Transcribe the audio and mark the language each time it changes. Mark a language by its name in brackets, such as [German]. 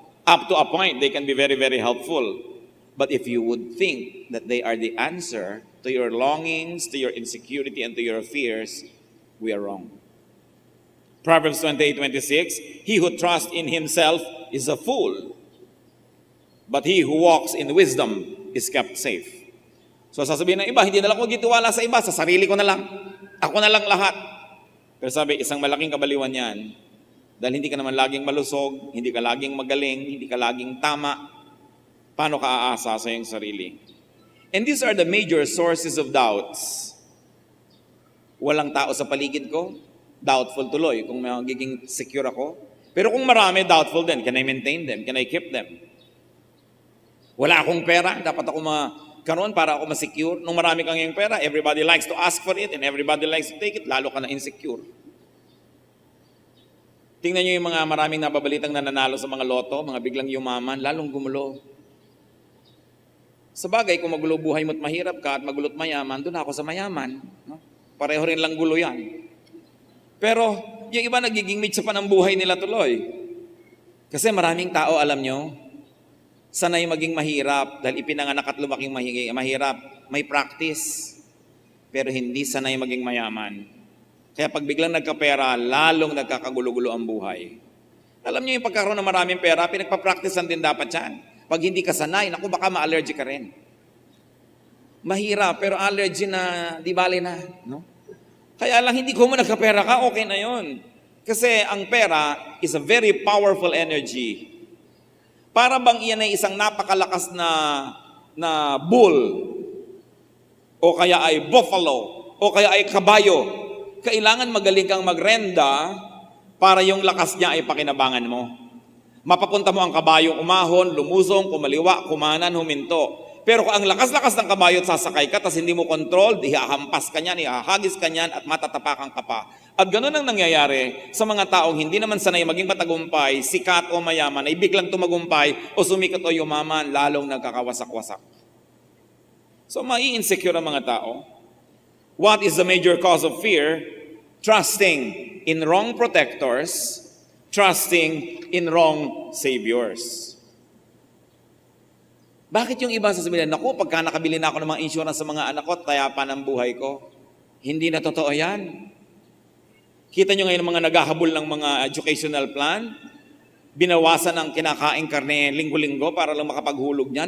[English] Up to a point, they can be very, very helpful. But if you would think that they are the answer to your longings, to your insecurity, and to your fears, we are wrong. Proverbs 28:26, he who trusts in himself is a fool, but he who walks in wisdom is kept safe. [Filipino] So sasabihin ng iba, hindi na lang ako gitiwala sa iba, sa sarili ko na lang. Ako na lang lahat. Pero sabi, isang malaking kabaliwan yan, dahil hindi ka naman laging malusog, hindi ka laging magaling, hindi ka laging tama, paano ka aasa sa iyong sarili? [English] And these are the major sources of doubts. [Filipino] Walang tao sa paligid ko, doubtful tuloy kung magiging secure ako. Pero kung marami, doubtful din. [English] Can I maintain them? Can I keep them? [Filipino] Wala akong pera, dapat ako karon para ako ma-secure. Nung marami kang yung pera, [English] everybody likes to ask for it and everybody likes to take it, [Filipino] lalo ka na insecure. Tingnan nyo yung mga maraming nababalitang nananalo sa mga loto, mga biglang yumaman, lalong gumulo. Sa bagay, kung magulo buhay mo't mahirap ka at magulot mayaman, doon ako sa mayaman. No? Pareho rin lang gulo yan. Pero yung iba nagiging mitsa pa ng buhay nila tuloy. Kasi maraming tao, alam nyo, sanay maging mahirap dahil ipinanganak at lumaking mahirap. May practice, pero hindi sanay maging mayaman. Kaya pag biglang nagkapera, lalong nagkakagulo-gulo ang buhay. Alam niyo yung pagkakaroon ng maraming pera, pinagpa-practicean din dapat yan. Pag hindi ka sanay, naku baka ma-allergic ka rin. Mahirap, pero allergy na, di bale na. No? Kaya lang, hindi ko mo nagkapera ka, okay na yon. Kasi ang pera [English] is a very powerful energy. [Filipino] Para bang iyan ay isang napakalakas na bull, o kaya ay buffalo, o kaya ay kabayo. Kailangan magaling kang magrenda para yung lakas niya ay pakinabangan mo. Mapapunta mo ang kabayo umahon, lumusong, kumaliwa, kumanan, huminto. Pero kung ang lakas-lakas ng kabayo at sasakay ka, tas hindi mo control, ihahampas ka niyan, ihahagis ka niyan, at matatapakan ka pa. At ganun ang nangyayari sa mga taong hindi naman sanay maging matagumpay, sikat o mayaman, ay biglang tumagumpay o sumikat o yumaman, lalong nagkakawasak-wasak. So, mai-insecure ang mga tao. [English] What is the major cause of fear? Trusting in wrong protectors, trusting in wrong saviors. [Filipino] Bakit yung iba sasabihin, naku, pagka nakabili na ako ng mga insurance sa mga anak ko, tayapan ang buhay ko. Hindi na totoo yan. Kita nyo ngayon mga naghahabol ng mga educational plan, binawasan ang kinakaing karne linggo-linggo para lang makapaghulog niyan.